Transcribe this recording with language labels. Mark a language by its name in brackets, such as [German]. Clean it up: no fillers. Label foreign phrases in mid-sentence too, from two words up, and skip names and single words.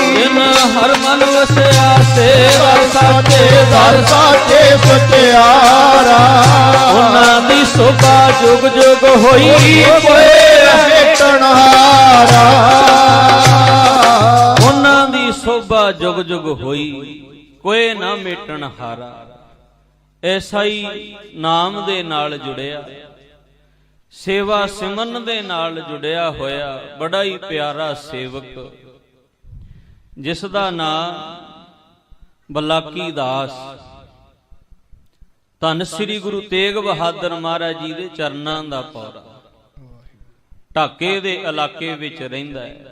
[Punjabi] ਜਿਨ ਹਰ ਮਨ ਵਸਿਆ ਸੇਵਾ ਸਾਚੇ ਦਰ ਸਾਚੇ ਸਤਿਆਰਾ, ਉਨ੍ਹਾਂ ਦੀ ਸ਼ੋਭਾ ਜੁਗ ਜੁਗ ਹੋਈ, ਕੋਈ ਭੇਟਣਾਰਾ, ਉਨ੍ਹਾਂ ਦੀ ਸ਼ੋਭਾ ਜੁਗ ਜੁਗ ਹੋਈ, ਕੋਈ ਨਾ ਮੇਟਣ ਹਾਰਾ। ਐਸਾ ਹੀ ਨਾਮ ਦੇ ਨਾਲ ਜੁੜਿਆ, ਸੇਵਾ ਸਿਮਰਨ ਦੇ ਨਾਲ ਜੁੜਿਆ ਹੋਇਆ ਬੜਾ ਹੀ ਪਿਆਰਾ ਸੇਵਕ, ਜਿਸ ਦਾ ਨਾਮ ਬਲਾਕੀ ਦਾਸ, ਧੰਨ ਸ੍ਰੀ ਗੁਰੂ ਤੇਗ ਬਹਾਦਰ ਮਹਾਰਾਜ ਜੀ ਦੇ ਚਰਨਾਂ ਦਾ ਪੌਰਾ, ਢਾਕੇ ਦੇ ਇਲਾਕੇ ਵਿੱਚ ਰਹਿੰਦਾ ਹੈ।